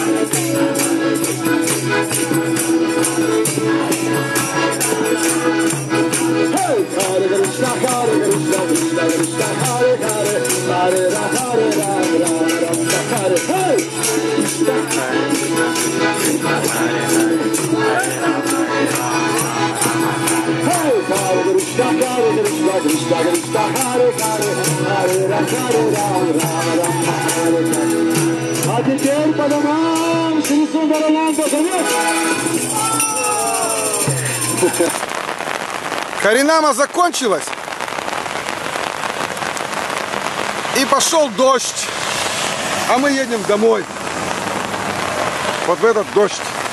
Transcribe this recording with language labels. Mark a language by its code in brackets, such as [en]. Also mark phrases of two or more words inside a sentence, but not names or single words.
[sa] Hey, Hare Krishna, Krishna Krishna, Hare Hare, Hare Ram, Rama Rama, Hare Hare. Hey, Hare Krishna, Krishna Krishna, Hare Hare, Hare Ram, Rama Rama, Hare Hare. [ru] А теперь по домам, Шри Сундараланда, завет! Харинама закончилась, и пошел дождь, а мы едем домой, вот в этот дождь.